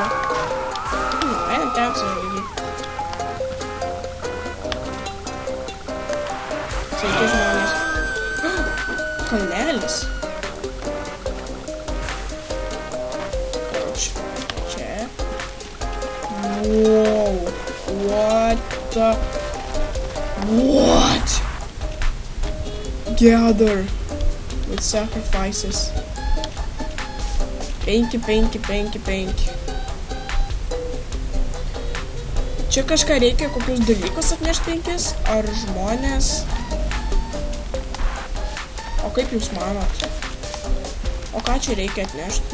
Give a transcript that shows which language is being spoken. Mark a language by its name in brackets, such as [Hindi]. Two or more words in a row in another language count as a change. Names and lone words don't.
[Lithuanian] Nu, einam ten savivaldyt. Sveiki žmonės. Kalnelis. Karočią. Čia. [English] Wow. What the... What? Gather with sacrifices. [Lithuanian] 5. Čia kažką reikia, kokius dalykus atnešti 5, ar žmonės? O kaip jūs manot? O ką čia reikia atnešti?